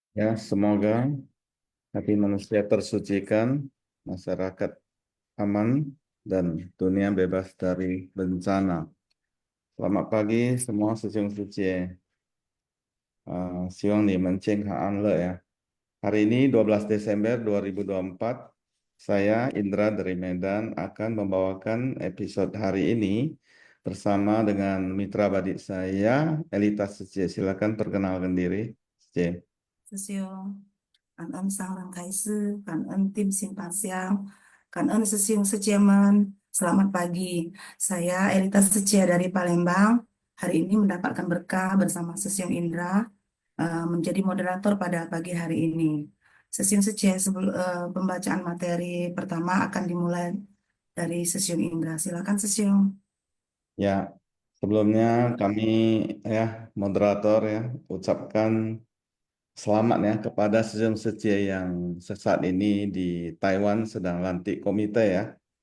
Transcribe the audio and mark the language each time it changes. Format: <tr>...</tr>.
<id>Ya, semoga hati manusia tersucikan, masyarakat aman, dan dunia bebas dari bencana. Selamat pagi semua sejung-sejung.</id> <zh>希望你们健康安乐ya.</zh> <id>Hari ini 12 Desember 2024, saya Indra dari Medan akan membawakan episode hari ini bersama dengan mitra badik saya, Elita Sece. Silakan perkenalkan diri, Sece.</id> <zh>师兄，感恩上人开示，感恩定心法香，感恩师兄师姐们。</zh> <id>Selamat pagi, saya Elita Secia dari Palembang. hari ini mendapatkan berkah bersama Sesyong Indra menjadi moderator pada pagi hari ini. Sesyong Sece, sebelum pembacaan materi pertama akan dimulai dari Sesyong Indra. Silakan Sesyong. Ya, sebelumnya kami ya moderator ya ucapkan selamat ya kepada Sesyong Sece yang saat ini di Taiwan sedang lantik komite ya.</id>